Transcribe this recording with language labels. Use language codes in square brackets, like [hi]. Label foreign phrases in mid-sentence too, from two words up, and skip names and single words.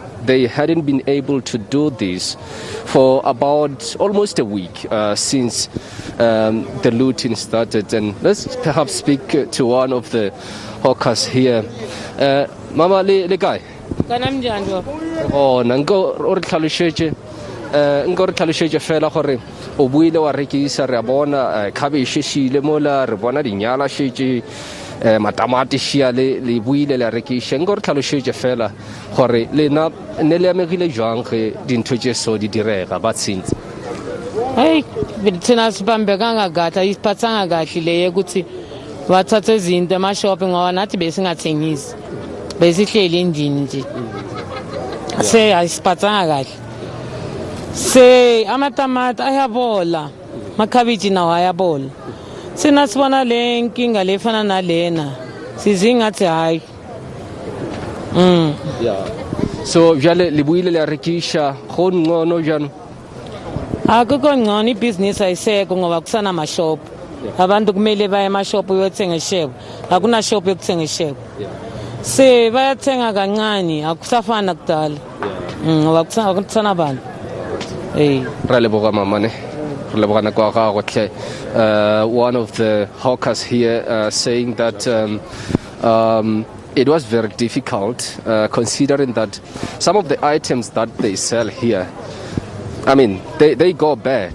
[en] They hadn't been able to do this for about almost a week since the looting started. And let's perhaps speak to one of the hawkers here. [st] Mama, le guy. Oh, nango or tlhalosetse nko re tlhalosetse fela gore o buile wa rekisa re bona cabbage shile mola re bona dinyala shetse matamati shia le buile la rekisa nko re tlhalosetse fela gore lena ne le amegile jwang ge dintho tse so di direga ba tsintse [zu] hey thina sibambekanga kahle isiphathanga kahle leye ukuthi bathathe izinto emashop ngoba nathi besingathengisi besihleli endini nje se ayisiphathanga kahle se amatamati ayabola makhabiji nawo ayabola sina sibona le nkinga lefana nalena sizingathi hayi [st] yeah so jale le buile le rekisha go ngcono jano [zu] akukho ngcono ibusiness ayiseko ngoba kusana amashop abantu kumele baye emashop uyothenga ishebo akuna shop yokuthenga ishebo se bayathenga kancane akusafana kudala ngoba kusana abantu [en] one of the hawkers here saying that it was very difficult considering that some of the items that they sell here, I mean, they go bad.